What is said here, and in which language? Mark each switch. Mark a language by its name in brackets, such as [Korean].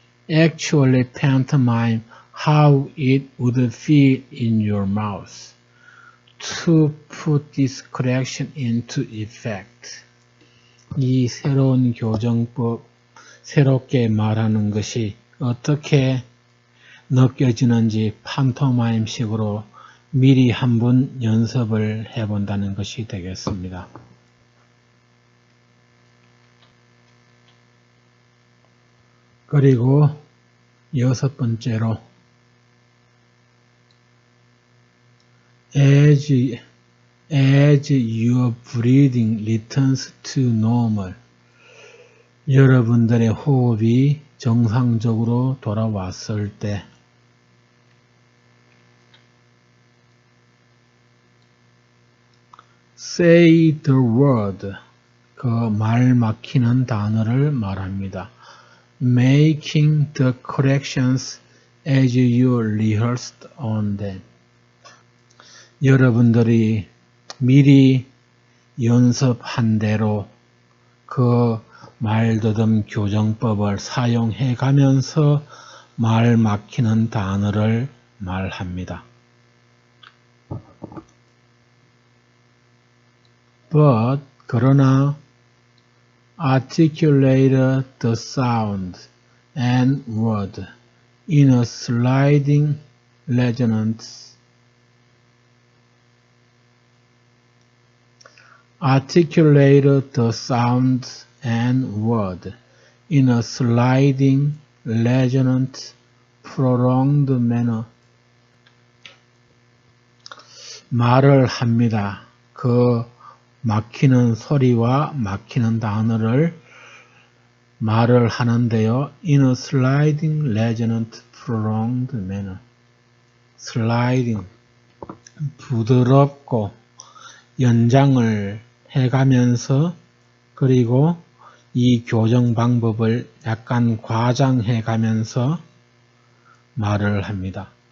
[English] Actually pantomime how it would feel in your mouth. To put this correction into effect. [Korean] 이 새로운 교정법, 새롭게 말하는 것이 어떻게 느껴지는지 판토마임식으로 미리 한번 연습을 해본다는 것이 되겠습니다. 그리고 여섯 번째로 [English] as your breathing returns to normal [Korean] 여러분들의 호흡이 정상적으로 돌아왔을 때 [English] say the word [Korean] 그 말 막히는 단어를 말합니다. [English] Making the corrections as you rehearsed on them. [Korean] 여러분들이 미리 연습한 대로 그 말더듬 교정법을 사용해 가면서 말 막히는 단어를 말합니다. [English] But [Korean] 그러나 [English] articulate the sound and word in a sliding resonance. Articulate the sound and word in a sliding, resonant, prolonged manner. [Korean] 말을 합니다. 그 막히는 소리와 막히는 단어를 말을 하는데요. [English] In a sliding, resonant, prolonged manner. [Korean] sliding, 부드럽고 연장을 해가면서 그리고 이 교정 방법을 약간 과장해 가면서 말을 합니다.